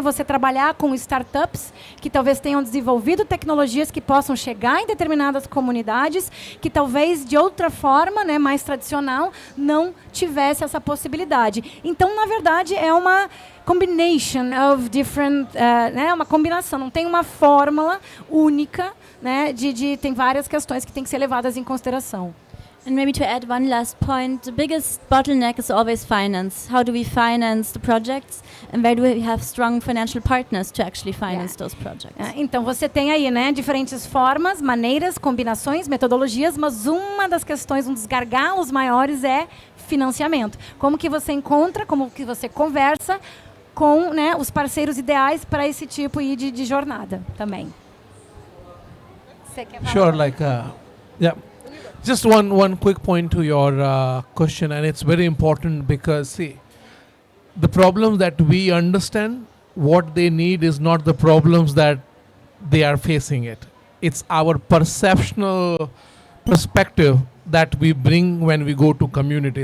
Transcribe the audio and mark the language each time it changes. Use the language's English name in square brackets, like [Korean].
[Portuguese] Você trabalhar com startups que talvez tenham desenvolvido tecnologias que possam chegar em determinadas comunidades que talvez de outra forma, né, mais tradicional, não tivesse essa possibilidade. Então, na verdade, é uma [English] combination of different, [Portuguese] né, uma combinação, não tem uma fórmula única, né, tem várias questões que têm que ser levadas em consideração. [English] And maybe to add one last point, the biggest bottleneck is always finance. How do we finance the projects? And where do we have strong financial partners to actually finance those projects? [Portuguese] Então, você tem aí, né, diferentes formas, maneiras, combinações, metodologias, mas uma das questões, um dos gargalos maiores é financiamento. Como que você encontra, como que você conversa com, né, os parceiros ideais para esse tipo de jornada também. Você quer falar? [English] Sure, like, yeah. Just one quick point to your question, and it's very important because, see, the problem that we understand, what they need is not the problems that they are facing it. It's our perceptional perspective that we bring when we go to community.